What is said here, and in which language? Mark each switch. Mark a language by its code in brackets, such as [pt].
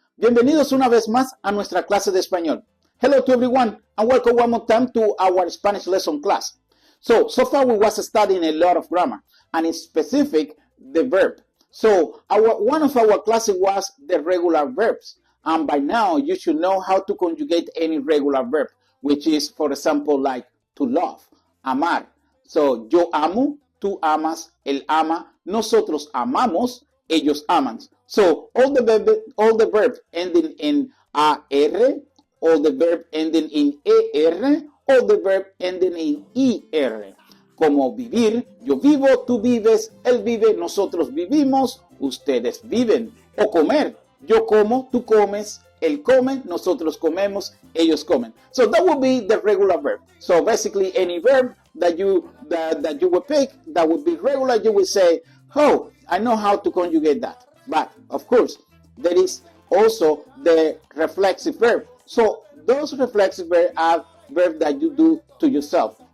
[es] Bienvenidos una vez más a nuestra clase de español. [en] Hello to everyone and welcome one more time to our Spanish lesson class. So far we was studying a lot of grammar and in specific the verb. So one of our classes was the regular verbs. And by now you should know how to conjugate any regular verb, which is, for example, like to love, amar. [es] So yo amo, tú amas, él ama, nosotros amamos, ellos aman. [en] So all the verbs ending in AR, all the verb ending in ER, all the verb ending in IR. [es] Como vivir, yo vivo, tú vives, él vive, nosotros vivimos, ustedes viven. O comer, yo como, tú comes, él come, nosotros comemos, ellos comen. [en] So that would be the regular verb. So basically any verb that you would pick that would be regular, you would say, oh, I know how to conjugate that. But of course, there is also the reflexive verb. So those reflexive verbs are verbs that you do to yourself.